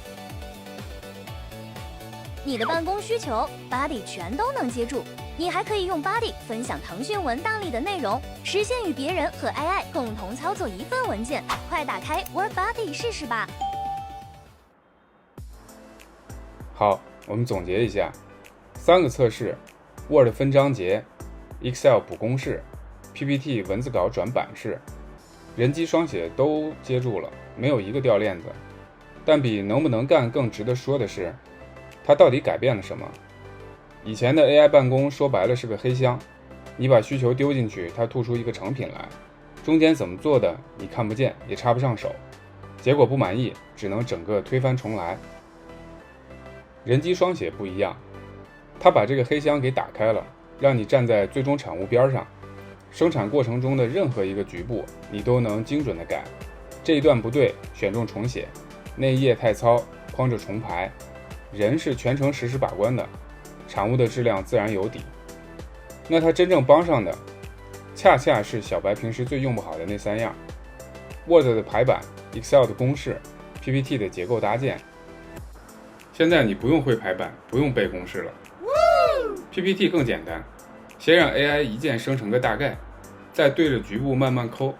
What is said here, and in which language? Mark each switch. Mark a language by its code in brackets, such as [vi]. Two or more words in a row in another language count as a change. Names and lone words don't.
[zh] 你的辦公需求 Buddy 全都能接住，你還可以用 Buddy 分享騰訊文檔裡的內容，實現與別人和 AI 共同操作一份文件。快打開 WorkBuddy 試試吧。好，我們總結一下，3個測試 ：Word 分章節、Excel 補公式、PPT 文字稿轉版式，人機雙寫都接住了，沒有一個掉鏈子。但比能不能幹更值得說的是，它到底改變了什麼？以前的 AI 辦公說白了是個黑箱，你把需求丟進去，它吐出一個成品來，中間怎麼做的你看不見也插不上手，結果不滿意只能整個推翻重來。人機雙寫不一樣，它把這個黑箱給打開了，讓你站在最終產物邊上， 生產過程中的任何一個局部，你都能精準的改。這一段不對，選中重寫；那一頁太糙，框着重排。人是全程實時把關的，產物的質量自然有底。那它真正幫上的，恰恰是小白平时最用不好的那3樣：Word 的排版、Excel 的公式、PPT 的結構搭建。現在你不用会排版，不用背公式了。PPT 更簡单，先讓 AI 一键生成個大概，再对着局部慢慢摳。